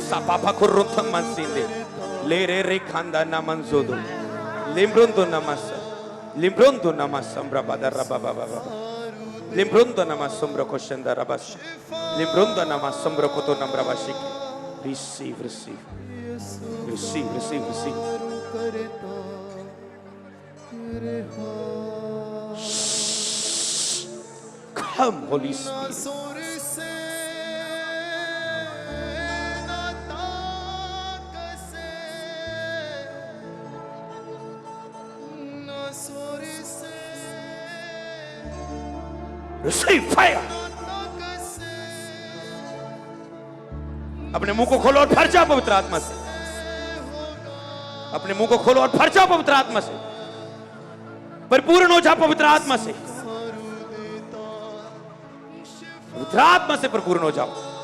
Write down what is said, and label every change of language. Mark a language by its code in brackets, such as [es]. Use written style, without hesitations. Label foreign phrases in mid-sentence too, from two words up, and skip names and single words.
[en] ईसा पापा को रोथम मन सींदे ले रे रे खांदा ना मन जोदो लिम्ब्रोंदो नमस, लिम्ब्रोंदो नमस संब्रा बादर रबा बाबा बाबा लिम्ब्रोंदो नमस संब्रा को शंदा रबस लिम्ब्रोंदो नमस संब्रा को तो नम्रा बाशिक। Receive, receive, receive, receive, receive. Come Holy Spirit। Receive fire। [hi] अपने मुंह को खोलो और भर जाओ पवित्र आत्मा से। अपने मुंह को खोलो और भर जाओ पवित्र आत्मा से। परिपूर्ण हो जाओ पवित्र आत्मा से। पवित्र आत्मा से परिपूर्ण हो जाओ।